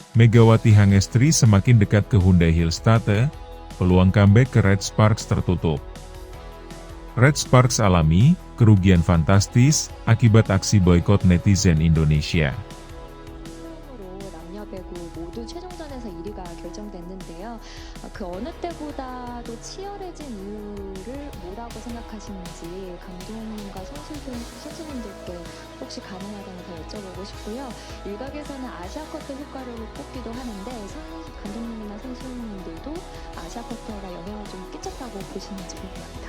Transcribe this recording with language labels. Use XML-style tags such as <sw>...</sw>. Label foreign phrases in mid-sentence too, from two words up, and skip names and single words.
<id>Megawati Hangestri semakin dekat ke Hyundai Hillstate, peluang comeback ke Red Sparks tertutup. Red Sparks alami kerugian fantastis akibat aksi boikot netizen Indonesia.</id> <ko>남녀 배구 모두 최종전에서 1위가 결정됐는데요. 그 어느 때보다도 치열해진 이유를 뭐라고 생각하시는지 감독님과 선수분들께 혹시 가능하다면 더 여쭤보고 싶고요. 일각에서는 아시아컵 효과를 꼽기도 하는데 감독님이나 선수님들도 아시아컵가 영향을 좀 끼쳤다고 보시는지 궁금합니다.</ko>